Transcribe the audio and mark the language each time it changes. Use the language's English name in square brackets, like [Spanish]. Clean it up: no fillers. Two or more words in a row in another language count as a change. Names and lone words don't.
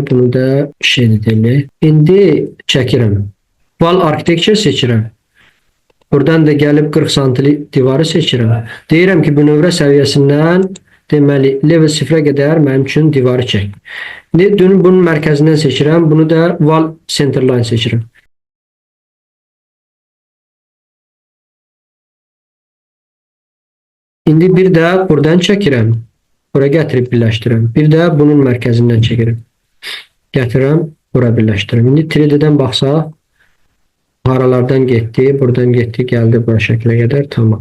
[Azerbaijani] Bunu da edək. İndi çəkirəm. [English] Wall architecture [Azerbaijani] seçirəm. Buradan da gəlib 40 santili divarı seçirəm. Deyirəm ki, bünövrə səviyyəsindən deməli level 0-ə qədər mənim üçün divarı çək. İndi bunun mərkəzindən seçirəm. Bunu da [English] wall center line [Azerbaijani] seçirəm. İndi bir də buradan çəkirəm. Bura gətirib birləşdirəm. Bir də bunun mərkəzindən çəkirəm. Gətirəm, bura birləşdirəm. İndi 3D-dən baxsaq, haralardan getdi, buradan getdi, gəldi bura şəklə qədər, tamam.